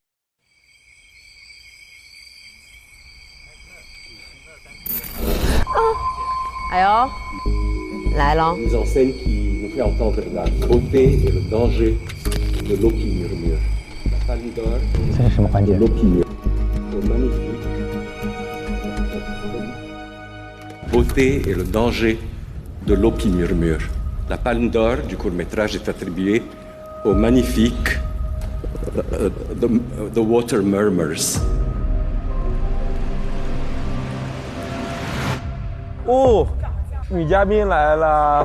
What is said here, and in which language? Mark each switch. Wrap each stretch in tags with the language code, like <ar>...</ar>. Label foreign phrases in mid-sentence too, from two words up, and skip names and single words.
<zh>哎呦，来喽！这是什么环节</zh> <fr>？Beauté et le danger de l'Opi Murmure. La Palme d'Or du court-métrage est attribuée au magnifique The Water Murmurs.</fr> <zh>哦，女嘉宾来了！</zh>